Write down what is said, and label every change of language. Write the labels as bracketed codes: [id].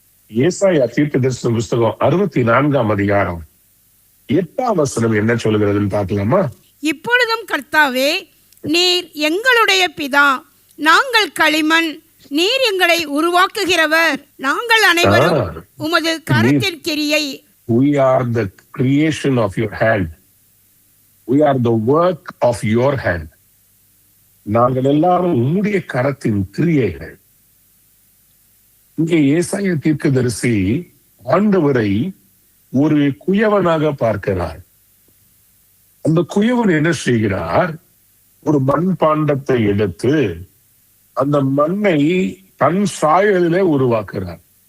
[ta] ஏசாயா தீர்க்கதரிசன புஸ்தகம் 64ஆம் அதிகாரம் 8ஆம் வசனம் என்ன சொல்லுகிறதுன்னு பார்க்கலாமா? இப்பொழுதும் கர்த்தாவே, நீர் எங்களுடைய பிதா, நாங்கள் களிமண், நீர் எங்களை உருவாக்குகிறவர், நாங்கள் அனைவரும் உமது கரத்தின் கிரியை. [en] We are the creation of your hand. We are the work of your hand. [ta] நாங்கள் எல்லாரும் உம்முடைய கரத்தின் கிரியைகள். இங்கே ஏசாயா தீர்க்கதரிசி ஆண்டவரை ஒரு குயவனாக பார்க்கிறார். அந்த குயவன் என்ன செய்கிறார்? ஒரு மண் பாண்டத்தை எடுத்து அந்த மண்ணை தன் சாயலிலே உருவாக்குறார்.